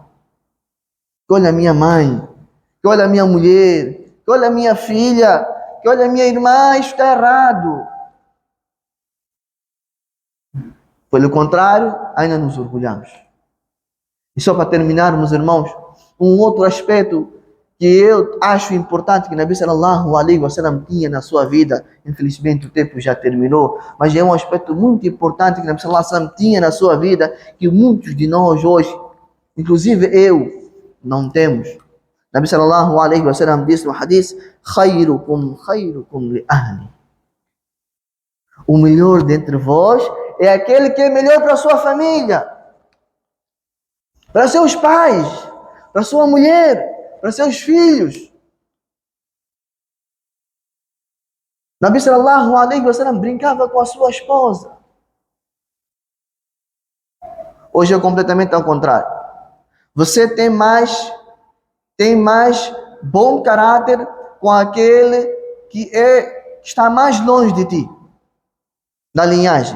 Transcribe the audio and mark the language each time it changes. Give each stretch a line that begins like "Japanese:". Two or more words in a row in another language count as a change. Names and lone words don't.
Portuguese: Que olha a minha mãe, que olha a minha mulher, que olha a minha filha, que olha a minha irmã, isso está errado. Pelo contrário, ainda nos orgulhamos. E só para terminar, meus irmãos, um outro aspecto que eu acho importante que
Arabic: نبي صلى الله عليه وسلم
Portuguese: tinha na sua vida, infelizmente o tempo já terminou, mas é um aspecto muito importante que
Arabic: نبي صلى الله عليه وسلم
Portuguese: tinha na sua vida, que muitos de nós hoje, inclusive eu, não temos.
Arabic: نبي صلى الله عليه وسلم
Portuguese: disse no hadith,
Arabic: خيركم لأهلي.
Portuguese: O melhor dentre vós é aquele que é melhor para a sua família, para seus pais, para sua mulher, para seus filhos.
Arabic: نبي صلى الله عليه وسلم
Portuguese: brincava com a sua esposa. Hoje é completamente ao contrário. Você tem mais bom caráter com aquele que é que está mais longe de ti, da linhagem.